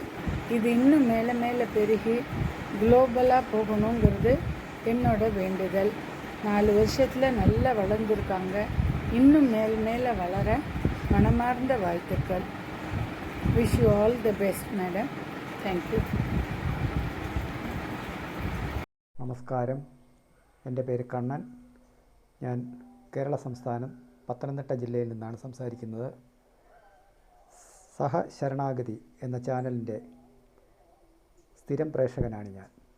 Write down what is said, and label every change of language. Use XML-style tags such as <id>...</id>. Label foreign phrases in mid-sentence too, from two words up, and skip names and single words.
<ta>இது இன்னும் மேலே மேலே பெருகி குளோபலாக போகணுங்கிறது என்னோட வேண்டுதல். 4 வருஷத்தில் நல்லா வளர்ந்துருக்காங்க. இன்னும் மேலே வளர மனமார்ந்த வாழ்த்துக்கள்.</ta> <en>wish you all the best madam. thank you.</en> <ml>നമസ്കാരം. എൻ്റെ പേര് കണ്ണൻ. ഞാൻ കേരള സംസ്ഥാനം പത്തനംതിട്ട ജില്ലയിൽ നിന്നാണ് സംസാരിക്കുന്നത്. സഹ ശരണാഗതി എന്ന ചാനലിൻ്റെ സ്ഥിരം പ്രേക്ഷകനാണ് ഞാൻ.</ml>